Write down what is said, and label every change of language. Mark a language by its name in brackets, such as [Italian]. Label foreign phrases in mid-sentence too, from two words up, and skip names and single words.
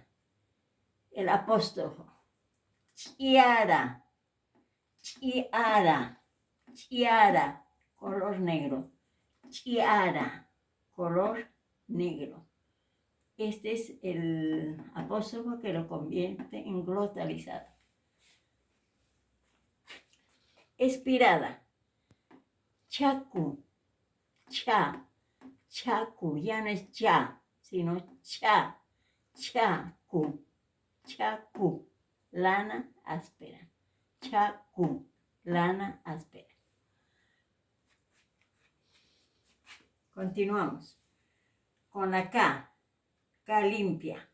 [Spanish] El apóstrofo. [Aymara] Chiara, chiara, chiara, [Spanish] color negro. Chiara, color negro. Este es el apóstrofo que lo convierte en glotalizada. Expirada. [Aymara] Chacu, cha, chacu, [Spanish] ya no es cha, sino cha, [Aymara] chacu, chacu, [Spanish] lana áspera. Chacu, lana áspera. Continuamos con la K, K limpia.